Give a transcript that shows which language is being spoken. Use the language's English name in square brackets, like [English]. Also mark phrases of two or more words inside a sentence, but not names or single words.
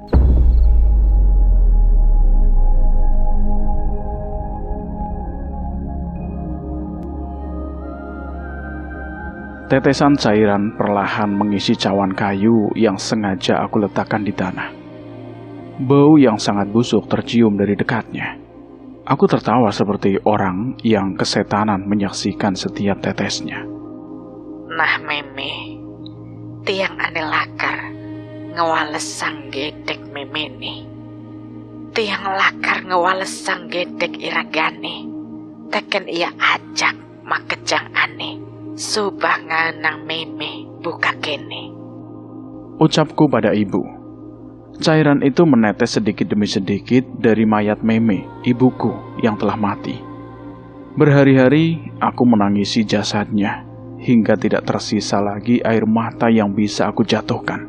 [Indonesian] Tetesan cairan perlahan mengisi cawan kayu yang sengaja aku letakkan di tanah. Bau yang sangat busuk tercium dari dekatnya. Aku tertawa seperti orang yang kesetanan menyaksikan setiap tetesnya. [Balinese] Nah meme, tiang ane lakar ngewales sang gedek meme nih. Tiang lakar ngewales sang gedek iragane. Teken ia ajak makejang ane. Subah nganang meme buka kene. [Indonesian] Ucapku pada ibu. Cairan itu menetes sedikit demi sedikit dari mayat Meme, ibuku yang telah mati. Berhari-hari aku menangisi jasadnya, hingga tidak tersisa lagi air mata yang bisa aku jatuhkan.